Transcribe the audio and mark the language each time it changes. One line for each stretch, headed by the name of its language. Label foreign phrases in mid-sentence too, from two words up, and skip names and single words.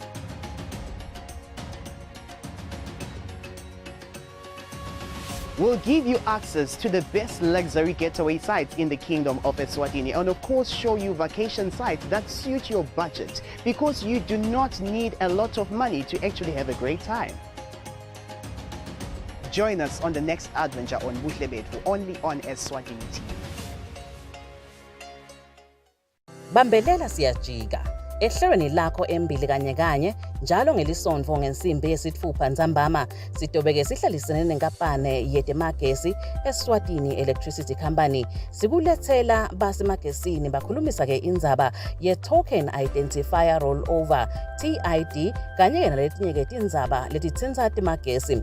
English: We'll give you access to the best luxury getaway sites in the Kingdom of Eswatini, and of course show you vacation sites that suit your budget, because you do not need a lot of money to actually have a great time. Join us on the next adventure on Buhle Bethu, only on Eswatini TV.
Swati: Bambelela siyajika Ehlelweni lakho embili kanye njalo ngelisonto ngensimbi yesithupha ntsambama sitobeke sihlalisene nenkampane yetemagesi Eswatini Electricity Company sikulethela basemagesini bakhulumisa ke indzaba ye-
English: token identifier rollover TID
Swati: kanye naletinye ke tindzaba letitsintsa temagesi.